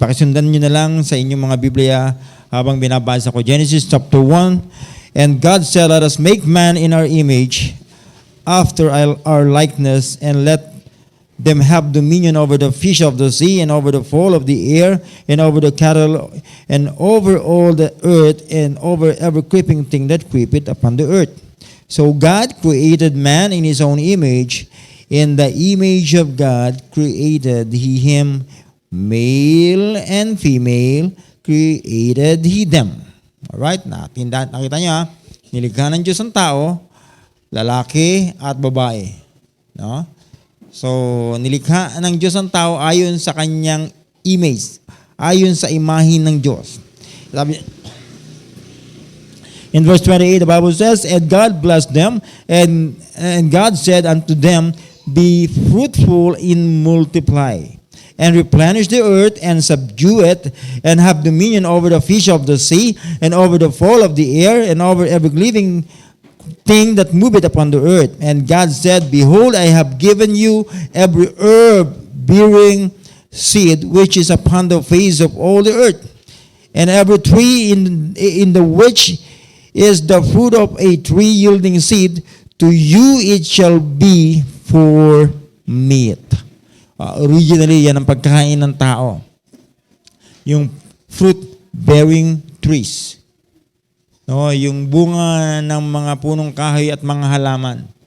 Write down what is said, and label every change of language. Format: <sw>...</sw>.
<tl>Pakisundan nyo na lang sa inyong mga Biblia habang binabasa ko.</tl> <en>Genesis chapter 1. And God said, let us make man in our image, after our likeness, and let them have dominion over the fish of the sea, and over the fowl of the air, and over the cattle, and over all the earth, and over every creeping thing that creepeth upon the earth. So God created man in his own image. In the image of God created he him, male and female created he them.</en> <tl>Alright, nakita niyo, nilikha ng Diyos ang tao, lalaki at babae. No? So, nilikha ng Diyos ang tao ayon sa kanyang image, ayon sa imahe ng Diyos.</tl> <en>In verse 28, the Bible says, and God blessed them, and God said unto them, be fruitful and multiply, and replenish the earth, and subdue it, and have dominion over the fish of the sea, and over the fowl of the air, and over every living thing that moveth upon the earth. And God said, behold, I have given you every herb bearing seed which is upon the face of all the earth, and every tree in the which is the fruit of a tree yielding seed, to you it shall be for meat.</en> <tl>Originally, yan ang pagkain ng tao. Yung fruit-bearing trees. No, yung bunga ng mga punong kahoy at mga halaman.</tl>